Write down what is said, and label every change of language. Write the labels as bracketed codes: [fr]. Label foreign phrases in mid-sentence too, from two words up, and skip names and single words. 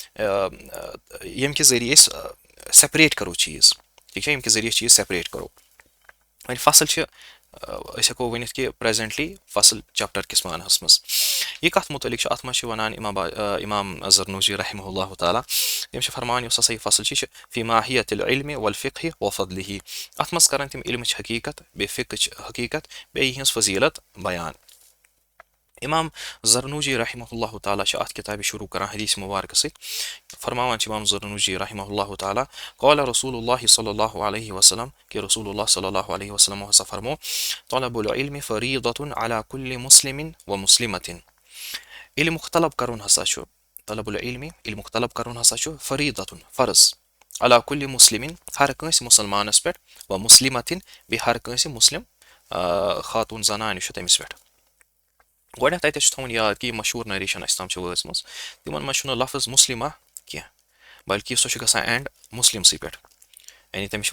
[ks] ییٚمہِ کہِ ذٔریعہِ أسۍ سیپریٹ کرو چیٖز ٹھیٖک چھا ییٚمہِ کہِ ذٔریعہِ أسۍ چیٖز سیپریٹ کرو وۄنۍ فصل چھِ أسۍ ہٮ۪کو ؤنِتھ کہِ پریزنٹلی فصل چپٹر کِس معناہس منٛز یہِ کتھ مُتعلق چھُ اتھ منٛز چھِ ونان امام زرنوجی [ar] رحمہ اللہ تعالیٰ [ks] تِم چھِ فرمان یُس ہسا یہِ فصل چھِ یہِ چھِ [ar] فی ماہیت العلم والفقہ وفضلہ [ks] اتھ منٛز کران تِم علمٕچ حقیٖقت بیٚیہِ فقٕچ حقیٖقت بیٚیہِ یِہنٛز فضیٖلت بیان امام زرنوجی [ar] رحمہ اللہ تعالیٰ [ks] چھِ اتھ کِتابہِ شروٗع کران حدیٖث مُبارکہٕ سۭتۍ فرماوان چھِ امام زرنوجی [ar] رحمہ اللہ تعالیٰ قال رسول اللہ صلی اللہ علیہ وسلم [ks] کہ [ar] رسول اللہ صلی اللہ علیہ وسلم [ks] ہسا فرمو [ar] طلب العلم فریضة على كل مسلم ومسلمة [ks] علمُک طلب کرُن ہسا چھُ [ar] طلب العلم [ks] علمُک طلب کرُن ہسا چھُ فریٖضة فرض علی کُلہِ مُسلِمِن ہر کٲنٛسہِ مُسلمانس پٮ۪ٹھ و مُسلِمتِن بیٚیہِ ہر کٲنٛسہِ مُسلِم خاتوٗن زنانہِ چھُ تٔمِس پٮ۪ٹھ گۄڈنٮ۪تھ تتہِ چھُ تھاوُن یاد کہِ یہِ مشہوٗر نریشن اسہِ تام چھِ وٲژمٕژ تِمن منٛز چھُنہٕ لفظ مُسلِمہ کینٛہہ بلکہِ سۄ چھِ گژھان اینڈ مُسلِمسٕے پٮ۪ٹھ یعنی تمِچ